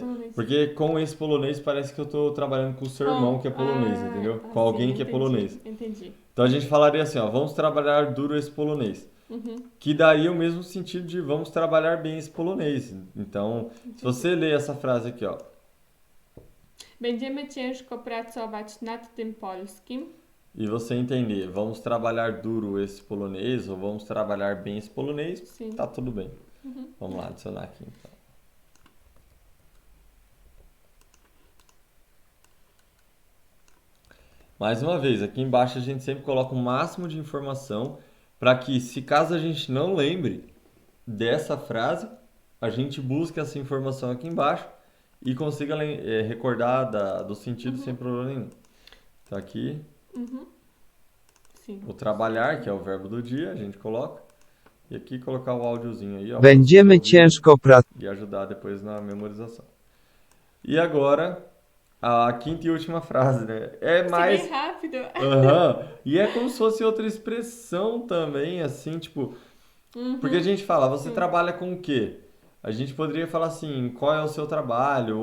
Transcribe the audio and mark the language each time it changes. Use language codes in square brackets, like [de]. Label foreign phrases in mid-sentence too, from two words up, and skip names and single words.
[pt] Porque com esse polonês parece que eu estou trabalhando com o seu irmão que é polonês, entendeu? Com alguém que é polonês. Entendi. Então a gente falaria assim, vamos trabalhar duro esse polonês. Que daria o mesmo sentido de vamos trabalhar bem esse polonês. Então, se você ler essa frase aqui, [pl] Będziemy ciężko pracować nad tym polskim. [pt] E você entender, vamos trabalhar duro esse polonês ou vamos trabalhar bem esse polonês, tá tudo bem. Vamos lá, adicionar aqui então. Mais uma vez, aqui embaixo a gente sempre coloca o máximo de informação para que, se caso a gente não lembre dessa frase, a gente busque essa informação aqui embaixo e consiga recordar do sentido sem problema nenhum. Então aqui... Sim. O trabalhar, que é o verbo do dia, a gente coloca. E aqui colocar o áudiozinho aí, [pl] Będziemy ciężko pracować. [pt] E ajudar depois na memorização. E agora, a quinta e última frase, né? É mais... bem rápido. E é como se fosse outra expressão também, assim, tipo... Porque a gente fala, você trabalha com o quê? A gente poderia falar assim, qual é o seu trabalho?